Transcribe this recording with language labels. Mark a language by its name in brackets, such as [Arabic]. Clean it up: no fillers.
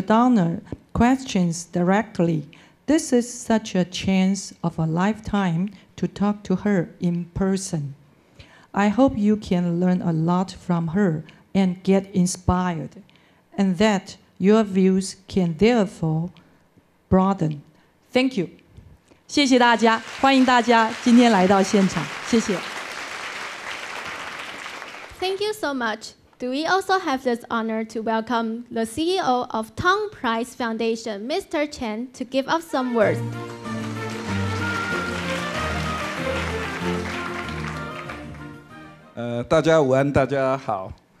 [English] Doudna questions directly. This is such a chance of a lifetime to talk to her in person. I hope you can learn a lot from her and get inspired, and that your views can therefore broaden. Thank you. [Chinese] 谢谢大家，欢迎大家今天来到现场，谢谢。 [English] Thank you so much. Do we also have this honor to welcome the CEO of TangPrize Foundation, Mr. Chen, to give us some words. [Chinese] 大家午安，大家好。